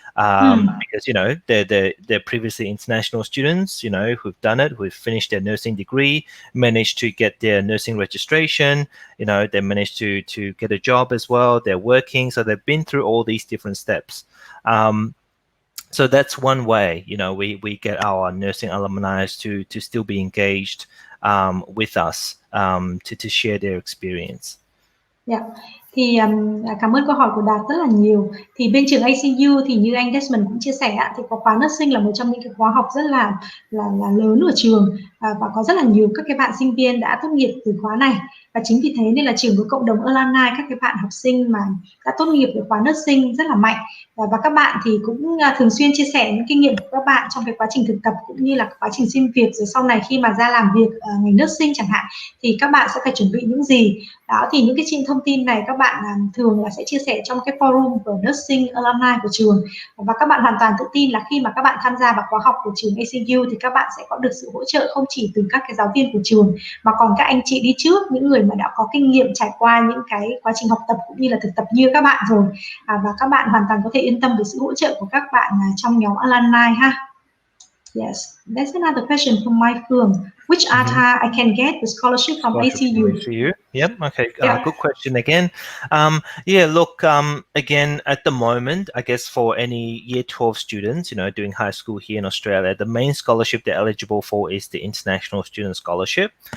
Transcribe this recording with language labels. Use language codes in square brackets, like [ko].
[en] Because they're previously international students, who've done it, who've finished their nursing degree, managed to get their nursing registration, they managed to get a job as well, they're working, so they've been through all these different steps. So that's one way, we get our nursing alumni to still be engaged with us, to share their experience. Yeah. [vi] Thì cảm ơn câu hỏi của Đạt rất là nhiều. Thì bên trường ICU thì như anh Desmond cũng chia sẻ thì có khóa nursing là một trong những cái khóa học rất là lớn ở trường, và có rất là nhiều các cái bạn sinh viên đã tốt nghiệp từ khóa này. Và chính vì thế nên là trường có cộng đồng alumni, các cái bạn học sinh mà đã tốt nghiệp từ khóa nursing rất là mạnh. Và các bạn thì cũng thường xuyên chia sẻ những kinh nghiệm của các bạn trong cái quá trình thực tập cũng như là quá trình xin việc, rồi sau này khi mà ra làm việc ngành nursing chẳng hạn thì các bạn sẽ phải chuẩn bị những gì. Đó, thì những cái thông tin này các bạn thường là sẽ chia sẻ trong cái forum của nursing alumni của trường, và các bạn hoàn toàn tự tin là khi mà các bạn tham gia vào khóa học của trường ACU thì các bạn sẽ có được sự hỗ trợ không chỉ từ các cái giáo viên của trường mà còn các anh chị đi trước, những người mà đã có kinh nghiệm trải qua những cái quá trình học tập cũng như là thực tập như các bạn rồi, và các bạn hoàn toàn có thể yên tâm về sự hỗ trợ của các bạn trong nhóm alumni ha. [en] Yes, that's another question from Mai Phương. Which ATA I can get the scholarship from ACU? Yep. Okay. Good question again. Look. Again, at the moment, I guess for any Year 12 students, doing high school here in Australia, the main scholarship they're eligible for is the International Student Scholarship.